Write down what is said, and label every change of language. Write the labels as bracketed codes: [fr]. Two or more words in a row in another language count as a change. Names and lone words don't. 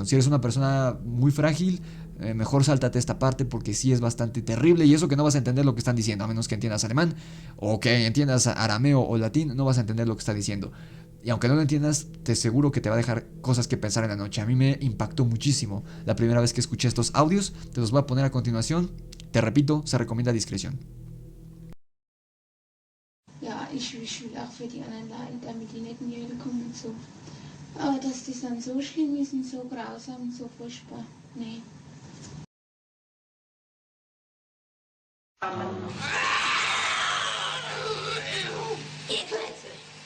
[es] Si eres una persona muy frágil, mejor sáltate esta parte porque sí es bastante terrible, y eso que no vas a entender lo que están diciendo, a menos que entiendas alemán o que entiendas arameo o latín, no vas a entender lo que está diciendo. Y aunque no lo entiendas, te aseguro que te va a dejar cosas que pensar en la noche. A mí me impactó muchísimo la primera vez que escuché estos audios. Te los voy a poner a continuación. Te repito, se recomienda discreción. [de] Ja, ich will auch für die anderen Leute, damit die nicht in die Hölle kommen und so. Aber dass das dann so schlimm ist und so grausam und so furchtbar, nee. Gekletze.